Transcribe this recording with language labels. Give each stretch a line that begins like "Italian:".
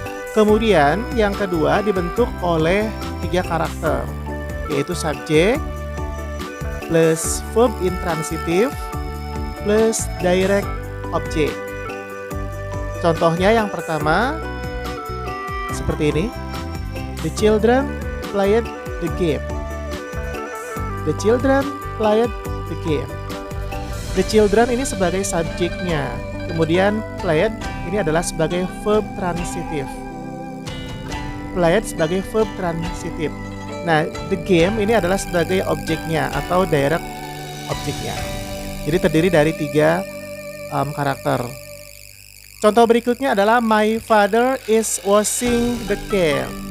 Indonesian: Kemudian yang kedua dibentuk oleh tiga karakter, yaitu subjek plus verb intransitif plus direct object. Contohnya yang pertama seperti ini.
English: The children played the game. The children played the game.
Indonesian: The children ini sebagai subjeknya. Kemudian played ini adalah sebagai verb transitif. Played sebagai verb transitif. Nah, the game ini adalah sebagai objeknya atau direct objeknya. Jadi terdiri dari tiga karakter. Contoh berikutnya adalah
English: my father is washing the car.